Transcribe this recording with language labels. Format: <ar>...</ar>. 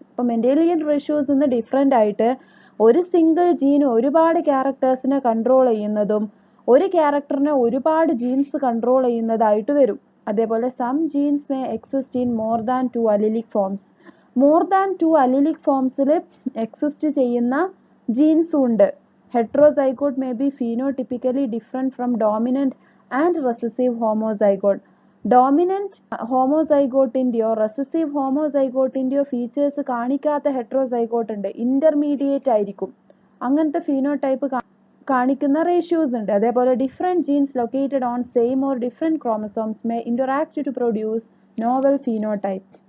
<ml>ഇപ്പം Mendelian ratios different ആയിട്ട് ഒരു സിംഗിൾ ജീൻ ഒരുപാട് ക്യാരക്ടേഴ്സിനെ കൺട്രോൾ ചെയ്യുന്നതും ഒരു ക്യാരക്ടറിനെ ഒരുപാട് ജീൻസ് കൺട്രോൾ ചെയ്യുന്നതായിട്ട് വരും.</ml> <en>അതേപോലെ some genes may exist in more than 2 allelic forms.</en> <ml>More than 2 അലിലിക് ഫോംസിൽ exist ചെയ്യുന്ന ജീൻസും ഉണ്ട്.</ml> <en>Heterozygote may be phenotypically different from dominant and recessive homozygote.</en> <ml>Dominant homozygote-ന്റെയോ recessive homozygote-ന്റെയോ features കാണിക്കാത്ത heterozygote ഉണ്ട്. ഇന്റർമീഡിയറ്റ് ആയിരിക്കും. അങ്ങനത്തെ ഫീനോടൈപ്പ് കാണിക്കുന്ന റേഷ്യോസ് ഉണ്ട്.</ml> <en>അതേപോലെ different genes located on same or different chromosomes may interact to produce novel phenotype.</en>